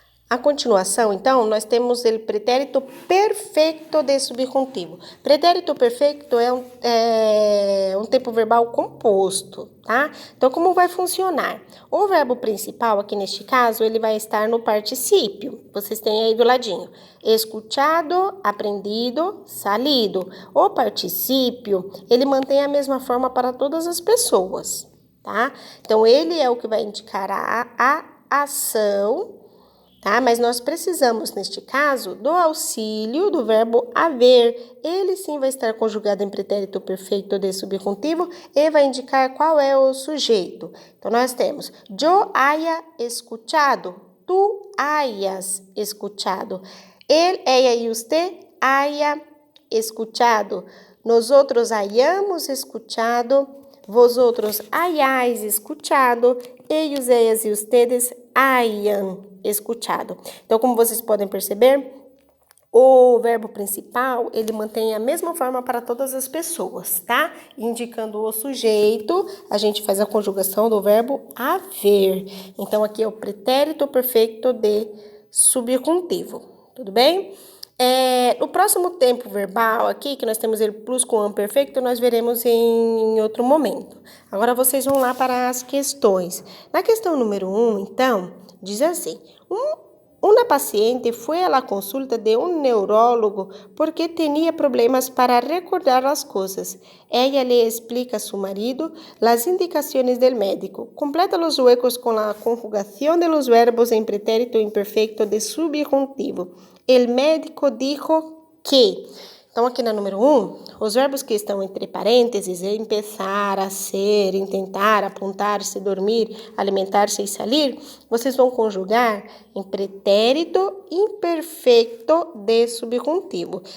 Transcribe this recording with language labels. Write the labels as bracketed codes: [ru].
[pt] A continuação, então, nós temos o pretérito perfeito de subjuntivo. Pretérito perfeito é um tempo verbal composto, tá? Então, como vai funcionar? O verbo principal, aqui neste caso, ele vai estar no particípio. Vocês têm aí do ladinho. [es] Escuchado, aprendido, salido. [pt] O particípio, ele mantém a mesma forma para todas as pessoas, tá? Então, ele é o que vai indicar a ação, tá? Mas nós precisamos, neste caso, do auxílio do verbo haver. Ele sim vai estar conjugado em pretérito perfeito de subjuntivo e vai indicar qual é o sujeito. Então, [es] nós temos yo haya escuchado, tú hayas escuchado, él, ella y usted haya escuchado, nosotros hayamos escuchado, vosotros hayáis escuchado, ellos, ellas e ustedes hayan escuchado. [pt] Então, como vocês podem perceber, o verbo principal, ele mantém a mesma forma para todas as pessoas, tá? Indicando o sujeito, a gente faz a conjugação do verbo haver. Então, aqui é o pretérito perfeito de subjuntivo, tudo bem? No próximo tempo verbal aqui, que nós temos ele plus com perfeito, nós veremos em outro momento. Agora, vocês vão lá para as questões. Na questão número 1, então, diz assim: uma paciente foi à consulta de um neurólogo porque tinha problemas para recordar as coisas. [es] Ella le explica a su marido las indicaciones del médico. Completa los huecos con la conjugación de los verbos en pretérito imperfecto de subjuntivo. El médico dijo que... [pt] Então, aqui na número 1, os verbos que estão entre parênteses, empezar, ser, intentar, apontar-se, dormir, alimentar-se e salir, vocês vão conjugar em pretérito imperfeito de subjuntivo.